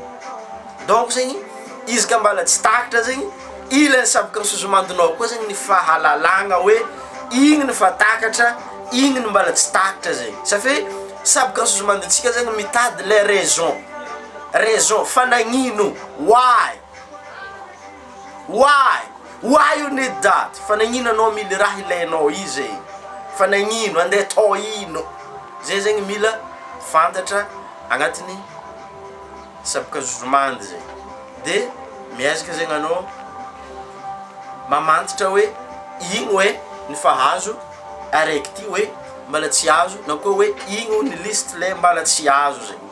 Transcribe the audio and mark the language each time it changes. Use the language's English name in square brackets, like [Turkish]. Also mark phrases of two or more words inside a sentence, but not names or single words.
[Malagasy] Donc zegny izy ka mbala tsy takatra zegny ilay subconscient zomandinao koa zegny ny fahalalagna hoe igny ny fa takatra igny ny mbala tsy takatra zegny. Satria subconscient zomandintsika zegny mitady [French] le raison [Malagasy] fanagnino [English] why you need that. [Malagasy] Fanagnino anao mila raha ilainao izy fanagnino andeha atao ino zay zegny mila fantatra agnatin'ny subconscient zomandy zegny. De miezaka zegny anao mamantatra hoe igny hoe ny fahazo araiky ty hoe mbala tsy azo na koa hoe igny ny liste le mbala tsy azo zegny.